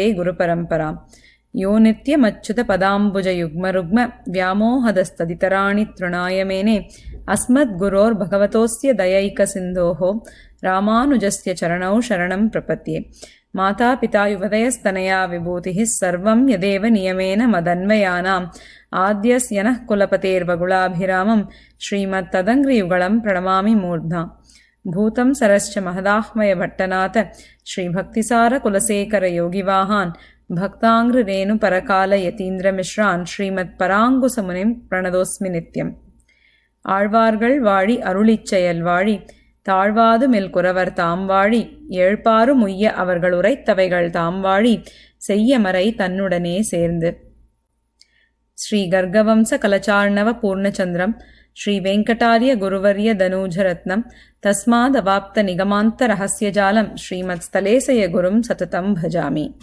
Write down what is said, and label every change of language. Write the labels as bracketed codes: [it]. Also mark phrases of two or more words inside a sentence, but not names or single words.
[sa] गुरुपरम्परां यो नित्यमच्युतपदाम्बुजयुग्मरुग्म व्यामोहदस्तदितराणि तृणाय मेने अस्मद्गुरोर्भगवतोऽस्य दयैकसिन्धोः रामानुजस्य चरणौ शरणं प्रपद्ये मातापिता युवतयस्तनया विभूतिः सर्वं यदेव नियमेन मदन्वयानाम् आद्यस्य नः कुलपतेर्वगुलाभिरामं श्रीमत्तदङ्घ्रियुगलं प्रणमामि मूर्ध्ना भूतं सरश्च महदाह्वयभट्टनाथ श्रीभक्तिसारकुलशेखरयोगिवाहान् भक्ताङ्घ्रिरेणुपरकालयतीन्द्रमिश्रान् श्रीमत्पराङ्कुशमुनिं प्रणतोऽस्मि नित्यम् [ta] ஆழ்வார்கள் வாழி அருளிச்செயல் வாழி தாழ்வாது மெல் குரவர் தாம் வாழி ஏழ்பாறு முய்ய அவர்கள் உரைத்தவைகள் தாம் வாழி செய்யமறை தன்னுடனே சேர்ந்து. [sa] श्री गर्गवंश कलशार्णव पूर्णचन्द्रं श्री वेङ्कटार्य गुरुवर्य तनूजरत्नम् तस्मात् अवाप्त निगमान्त रहस्यजालम् श्रीमत् स्थलेशय गुरुं सततं भजामि.